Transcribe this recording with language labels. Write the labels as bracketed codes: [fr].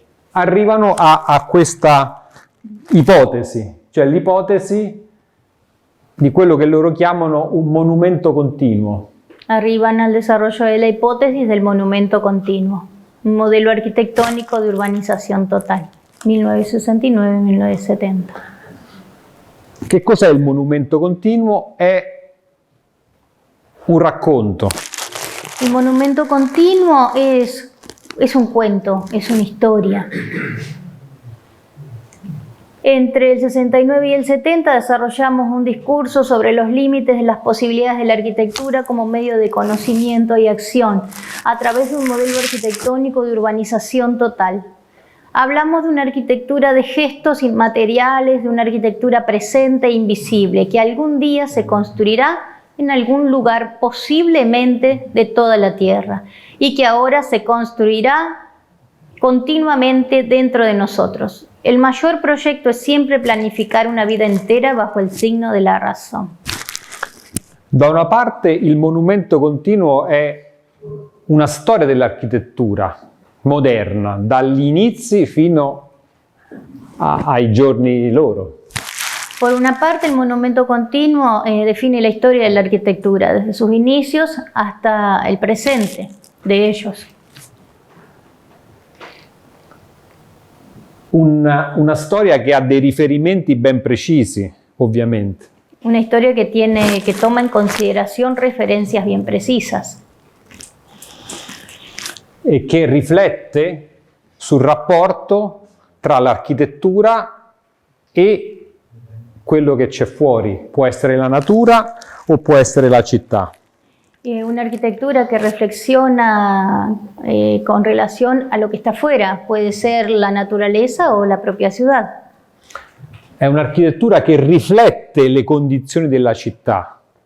[it] arrivano a questa ipotesi, cioè l'ipotesi di quello che loro chiamano un monumento continuo. [es] Arriban al desarrollo de la hipótesis del monumento continuo, un modelo arquitectónico de urbanización total, 1969-1970. [it] Che cos'è il monumento continuo? È un racconto. [es] Il monumento continuo es un cuento, es una historia. Entre el 69 y el 70 desarrollamos un discurso sobre los límites de las posibilidades de la arquitectura como medio de conocimiento y acción, a través de un modelo arquitectónico de urbanización total. Hablamos de una arquitectura de gestos inmateriales, de una arquitectura presente e invisible, que algún día se construirá en algún lugar posiblemente de toda la Tierra y que ahora se construirá continuamente dentro de nosotros. El mayor proyecto es siempre planificar una vida entera bajo [it] il signo della [es] razón. [it] Da una parte il monumento continuo è una storia dell'architettura moderna, dagli inizi fino ai giorni loro. [es] Por una parte, el monumento continuo define la historia de la arquitectura, desde sus inicios hasta el presente de ellos. [it] Una storia che ha dei riferimenti ben precisi, ovviamente. [es] Una historia que toma en consideración referencias bien precisas. [it] E che riflette sul rapporto tra l'architettura e quello che c'è fuori, può essere la natura o può essere la città. [es] Una arquitectura que reflexiona con relación a lo que está afuera, puede ser la naturaleza o la propia ciudad. [it] È un'architettura che riflette le condizioni della città.